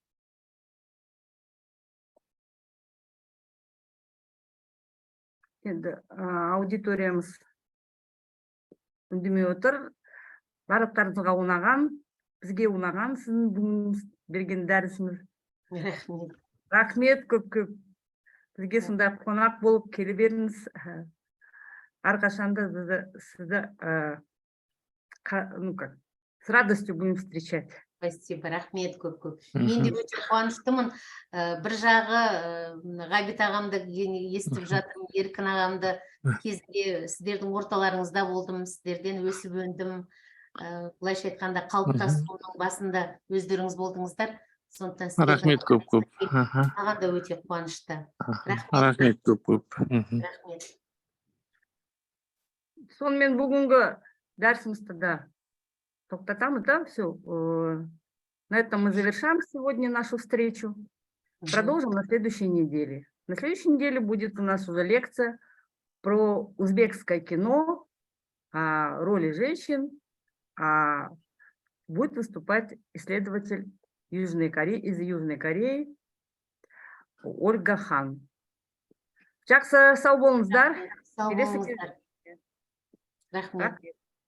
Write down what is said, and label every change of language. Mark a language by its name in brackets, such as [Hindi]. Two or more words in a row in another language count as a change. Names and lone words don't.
[Kazakh] Енді аудиториямыз үндемей отыр. Барлықтарыңызға ұнаған, бізге ұнаған, сіздің бүгін берген дәрісіңіз. Рахмет көп-көп. Бізге сондай қонақ болып келе беріңіз. Әрқашанда сізді [Russian] с радостью будем встречать. Спасибо, [Kazakh] рахмет көп-көп. Мен де өте қуаныштымын. Бір жағы Ғабит ағамды естіп жатырмын, Еркін ағамды кезінде сіздердің орталарыңызда болдым, сіздерден өсіп өндім. Былайша айтқанда қалыптасуының басында өздеріңіз болдыңыздар. Рахмет көп-көп. Маған да өте қуанышты. Рахмет көп-көп. Рахмет. Сонымен бүгінгі дәрісімізді да тоқтатамыз, да, [Russian] все. На этом мы завершаем сегодня нашу встречу. Продолжим на следующей неделе. На следующей неделе будет у нас уже лекция про узбекское кино, о роли женщин. Будет выступать исследователь из Южной Кореи Ольга Хан. [Kazakh] Жақсы сау болыңыздар. Сау болыңыздар. Рахмет.